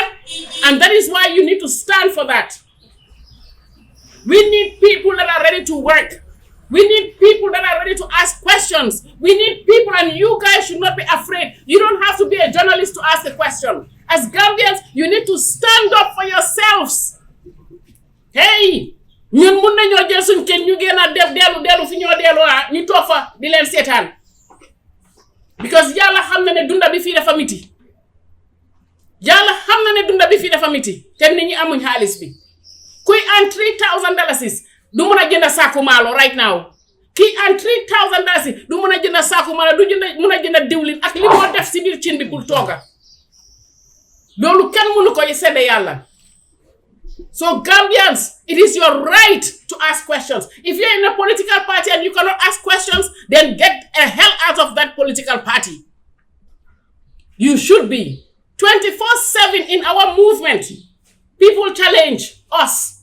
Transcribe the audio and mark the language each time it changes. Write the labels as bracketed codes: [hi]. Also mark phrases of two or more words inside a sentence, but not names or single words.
[en] And that is why you need to stand for that. We need people that are ready to work. We need people that are ready to ask questions. We need people, and you guys should not be afraid. You don't have to be a journalist to ask a question. As Gambians, you need to stand up for yourselves. Hey! [wo] ñun mun nañoo jël suñ kenn ñu gën a def dellu fi ñoo dellu ñu toog fa di leen seetaan because yàlla xam na ne dunda bi fii dafa miti te nit ñi amuñ xaalis bi kuy an $3,000 du mun a jënd saaku maalo [en] right now [wo] kii an $3,000 du mun a jënd saaku maalo du mun a jënd diwlin ak li moo def si biir cin bi pour tooga loolu kenn mënu ko sedde yàlla. [en] So Gambians, it is your right to ask questions. If you're in a political party and you cannot ask questions, then get the hell out of that political party. You should be. 24/7 in our movement, people challenge us.